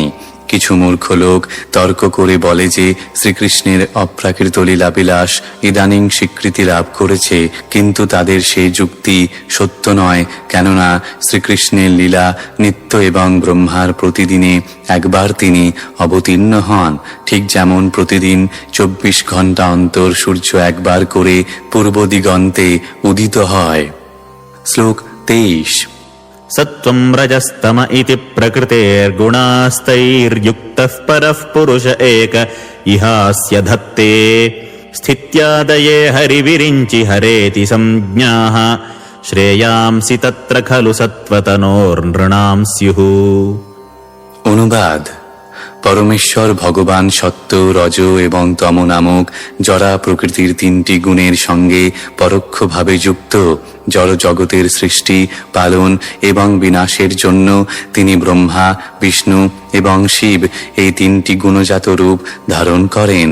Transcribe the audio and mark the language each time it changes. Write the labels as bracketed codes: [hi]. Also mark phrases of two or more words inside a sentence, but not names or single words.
[bn] কিছু মূর্খ লোক তর্ক করে বলে যে শ্রীকৃষ্ণের অপ্রাকৃত লীলাবিলাস ইদানিং স্বীকৃতি লাভ করেছে, কিন্তু তাদের সেই যুক্তি সত্য নয়, কেননা শ্রীকৃষ্ণের লীলা নিত্য এবং ব্রহ্মার প্রতিদিনে একবার তিনি অবতীর্ণ হন। ঠিক যেমন প্রতিদিন 24 ঘণ্টা অন্তর সূর্য একবার করে পূর্ব দিগন্তে উদিত হয়। শ্লোক 23। [sa] सत्त्वम् रजस्तम इति प्रकृतेर्गुणास्तैर्युक्तः परः पुरुष एक इहास्य धत्ते स्थित्यादये हरिविरिञ्चि हरेति संज्ञाः श्रेयांसि तत्र खलु सत्त्वतनोर्नृणां स्युः। [bn] অনুবাদ। পরমেশ্বর ভগবান সত্য, রজ এবং তম নামক জড়া প্রকৃতির তিনটি গুণের সঙ্গে পরোক্ষভাবে যুক্ত। জড় জগতের সৃষ্টি, পালন এবং বিনাশের জন্য তিনি ব্রহ্মা, বিষ্ণু এবং শিব এই তিনটি গুণজাত রূপ ধারণ করেন।